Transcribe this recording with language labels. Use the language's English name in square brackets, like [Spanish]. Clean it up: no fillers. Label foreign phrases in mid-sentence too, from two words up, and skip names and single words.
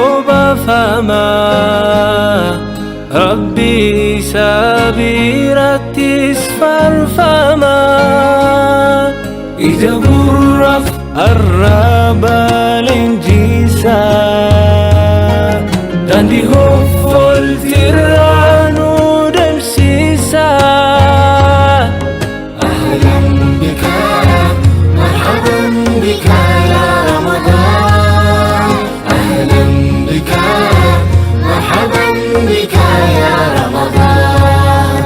[Oromo] obaafamaa Rabbi isaa birattis faarfamaa ija gurraaf arraba leenjisaa daandii hoffoltirraa nu deemsisaa. [Arabic] أهلا بك مرحبا بك يا رمضان. أهلا بك مرحبا بك يا رمضان.